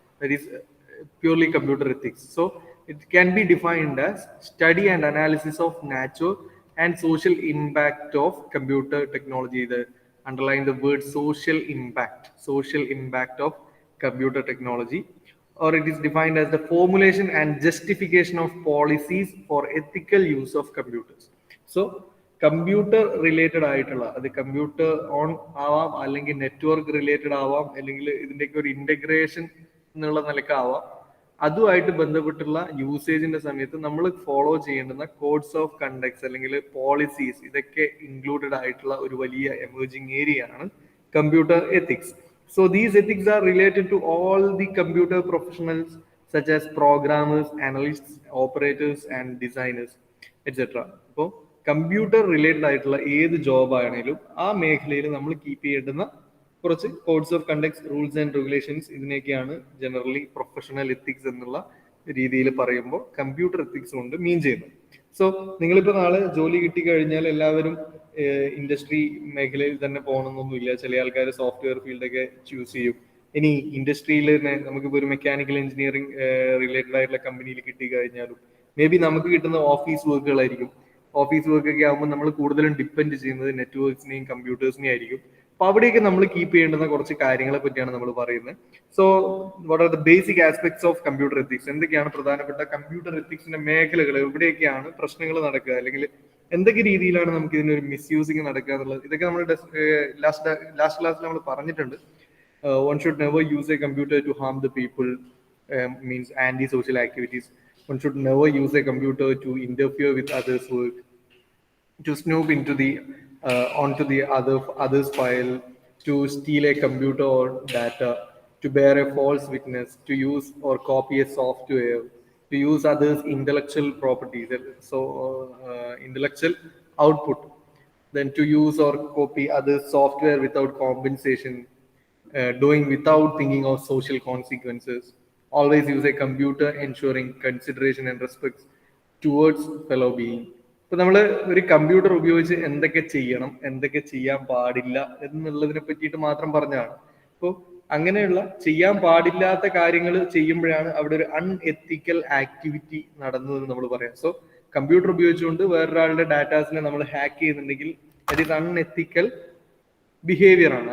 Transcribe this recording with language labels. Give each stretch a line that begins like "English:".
English: That is purely computer ethics. So it can be defined as study and analysis of nature and social impact of computer technology. The underline the word social impact of computer technology. Or it is defined as the formulation and justification of policies for ethical use of computers.
Malayalam: So computer related ആയിട്ടുള്ള, അത് computer on ആവാം, അല്ലെങ്കിൽ network related ആവാം, അല്ലെങ്കിൽ ഇതിൻ്റെയൊക്കെ ഒരു integration എന്നുള്ള നിലക്കാവാം, അതുമായിട്ട് ബന്ധപ്പെട്ടുള്ള യൂസേജിന്റെ സമയത്ത് നമ്മൾ ഫോളോ ചെയ്യേണ്ടുന്ന കോഡ്സ് ഓഫ് കണ്ടക്ട്സ് അല്ലെങ്കിൽ പോളിസീസ്, ഇതൊക്കെ ഇൻക്ലൂഡഡ് ആയിട്ടുള്ള ഒരു വലിയ എമേർജിങ് ഏരിയ ആണ് computer ethics.
English: So these ethics are related to all the computer professionals such as programmers, analysts, operators and designers, etc.
Malayalam: അപ്പോൾ കമ്പ്യൂട്ടർ റിലേറ്റഡ് ആയിട്ടുള്ള ഏത് ജോബ് ആണെങ്കിലും ആ മേഖലയിൽ നമ്മൾ കീപ്പ് ചെയ്യേണ്ടുന്ന കുറച്ച് chords of conducts, rules and regulations, ഇതിനെയൊക്കെയാണ് generally professional ethics എന്നുള്ള രീതിയിൽ പറയുമ്പോൾ കമ്പ്യൂട്ടർ എത്തിക്സ് കൊണ്ട് മീൻ ചെയ്യുന്നത്. സോ നിങ്ങളിപ്പോൾ നാളെ ജോലി കിട്ടിക്കഴിഞ്ഞാൽ എല്ലാവരും ഇൻഡസ്ട്രി മേഖലയിൽ തന്നെ പോകണമെന്നൊന്നുമില്ല. ചില ആൾക്കാർ സോഫ്റ്റ്വെയർ ഫീൽഡൊക്കെ ചൂസ് ചെയ്യും. ഇനി ഇൻഡസ്ട്രിയിൽ തന്നെ നമുക്കിപ്പോൾ ഒരു മെക്കാനിക്കൽ എഞ്ചിനീയറിംഗ് റിലേറ്റഡ് ആയിട്ടുള്ള കമ്പനിയിൽ കിട്ടിക്കഴിഞ്ഞാലും മേ ബി നമുക്ക് കിട്ടുന്ന ഓഫീസ് വർക്കുകളായിരിക്കും. ഓഫീസ് വർക്ക് ഒക്കെ ആകുമ്പോൾ നമ്മൾ കൂടുതലും ഡിപ്പെൻഡ് ചെയ്യുന്നത് നെറ്റ്വർക്സിനെയും കമ്പ്യൂട്ടേഴ്സിനെയും ആയിരിക്കും. അപ്പൊ അവിടെയൊക്കെ നമ്മൾ കീപ്പ് ചെയ്യേണ്ടുന്ന കുറച്ച് കാര്യങ്ങളെ പറ്റിയാണ് നമ്മൾ പറയുന്നത്.
English: So what are the basic aspects of computer ethics?
Malayalam: എന്തൊക്കെയാണ് പ്രധാനപ്പെട്ട കമ്പ്യൂട്ടർ എത്തിക്സിന്റെ മേഖലകൾ? എവിടെയൊക്കെയാണ് പ്രശ്നങ്ങൾ നടക്കുക, അല്ലെങ്കിൽ എന്തൊക്കെ രീതിയിലാണ് നമുക്ക് ഇതിനൊരു മിസ്യൂസിങ് നടക്കുക എന്നുള്ളത്, ഇതൊക്കെ നമ്മൾ ലാസ്റ്റ് ക്ലാസ്സിൽ നമ്മൾ പറഞ്ഞിട്ടുണ്ട്.
English: One should never use a computer to harm the people, means anti-social activities. One should never use a computer to interfere with others' work, to snoop into the onto the other's file, to steal a computer or data, to bear a false witness, to use or copy a software, to use others' intellectual properties, so intellectual output, then to use or copy others' software without compensation, doing without thinking of social consequences. Always use a computer, ensuring consideration and respect towards fellow being.
Malayalam: ഇപ്പൊ നമ്മൾ ഒരു computer ഉപയോഗിച്ച് എന്തൊക്കെ ചെയ്യണം, എന്തൊക്കെ ചെയ്യാൻ പാടില്ല എന്നുള്ളതിനെ പറ്റിയിട്ട് മാത്രം പറഞ്ഞതാണ്. അപ്പോൾ അങ്ങനെയുള്ള ചെയ്യാൻ പാടില്ലാത്ത കാര്യങ്ങൾ ചെയ്യുമ്പോഴാണ് അവിടെ ഒരു അൺഎത്തിക്കൽ ആക്ടിവിറ്റി നടന്നതെന്ന് നമ്മൾ പറയാം. സോ കമ്പ്യൂട്ടർ ഉപയോഗിച്ചുകൊണ്ട് വേറൊരാളുടെ ഡാറ്റാസിനെ നമ്മൾ ഹാക്ക് ചെയ്യുന്നുണ്ടെങ്കിൽ ദറ്റ് ഈസ് അൺഎത്തിക്കൽ ബിഹേവിയർ ആണ്.